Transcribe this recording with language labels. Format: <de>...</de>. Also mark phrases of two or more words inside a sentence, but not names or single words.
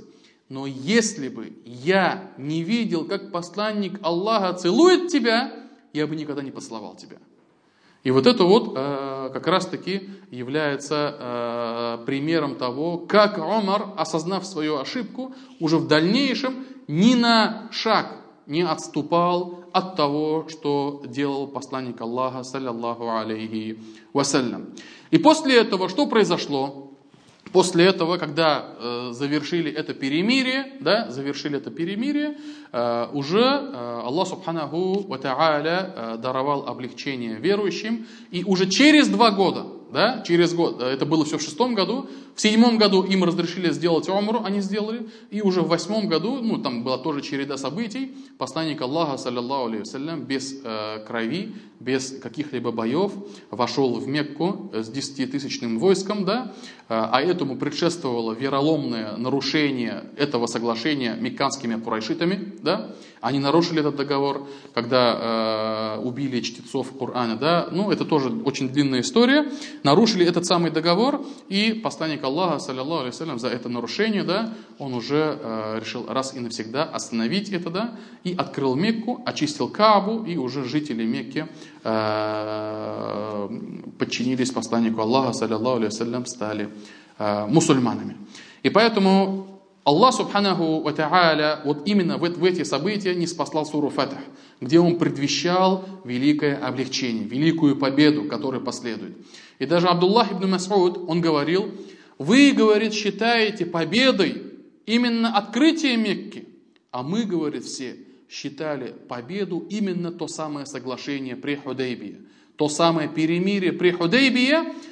<ru>Но если бы я не видел, как посланник Аллаха целует тебя, я бы никогда не поцеловал тебя. И вот это вот как раз таки является примером того, как Умар, осознав свою ошибку, уже в дальнейшем ни на шаг не отступал от того, что делал посланник Аллаха,</ru> <ar>صلى الله عليه وسلم.</ar> <ru>И после этого что произошло? После этого, когда завершили это перемирие, уже Аллах</ru> <ar>سبحانه وتعالى</ar> <ru>даровал облегчение верующим. И уже через 2 года, да, через год, это было все в 6-м году, в 7-м году им разрешили сделать умру, они сделали, и уже в 8-м году, там была тоже череда событий, посланник Аллаха,</ru> <ar>صلى الله عليه وسلم,</ar> <ru>без крови, без каких-либо боев, вошел в Мекку с 10-тысячным войском, да, а этому предшествовало вероломное нарушение этого соглашения мекканскими курайшитами, да, они нарушили этот договор, когда убили чтецов Корана, да, это тоже очень длинная история, нарушили этот самый договор, и посланник Аллаха,</ru> <ar>صلى الله عليه وسلم,</ar> <ru>за это нарушение, да, он уже решил раз и навсегда остановить это, да, и открыл Мекку, очистил Каабу, и уже жители Мекки подчинились посланнику Аллаха,</ru> <ar>صلى الله عليه وسلم,</ar> <ru>стали мусульманами. И поэтому Аллах</ru> <ar>سبحانه وتعالى</ar> <ru>вот именно в эти события не спаслал суру Фатх, где он предвещал великое облегчение, великую победу, которая последует. И даже Абдуллах ибн Мас'уд, он говорил: вы, говорит, считаете победой именно открытие Мекки, а мы, говорит, все считали победу именно то самое соглашение при Худайбии, то самое перемирие при Худайбии,</ru>